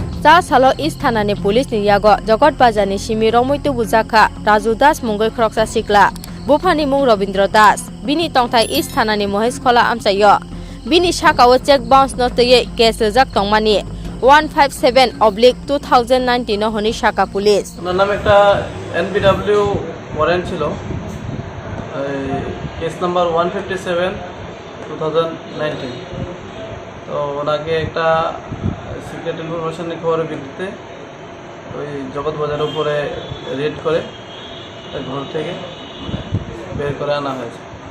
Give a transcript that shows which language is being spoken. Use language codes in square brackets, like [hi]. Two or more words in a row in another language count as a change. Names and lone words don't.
[trp] जा सालो इस थानानि पुलिस नि यागो जगत बाजारनि सिमि रमैतु बुजाखा राजु दास मुंगै खरकसा सिक्ला बुफानि मुं रवीन्द्र दास बिनि तंथाय इस थानानि महेश खला आमसायो बिनि साकाओ [en] cheque bounce [trp] नतयै केस रजाक तंमानि 157/2019 ন হনি শাখা পুলিশ [bn] ওনার নামে একটা [en] NBW warrant [bn] ছিল [en] case number [bn] 157/2019 তো ওনাকে একটা [en] secret information [bn] খবরের ভিত্তিতে ওই জগৎ বাজারের উপরে রেড করে ঘর থেকে বের করে আনা হয়েছে।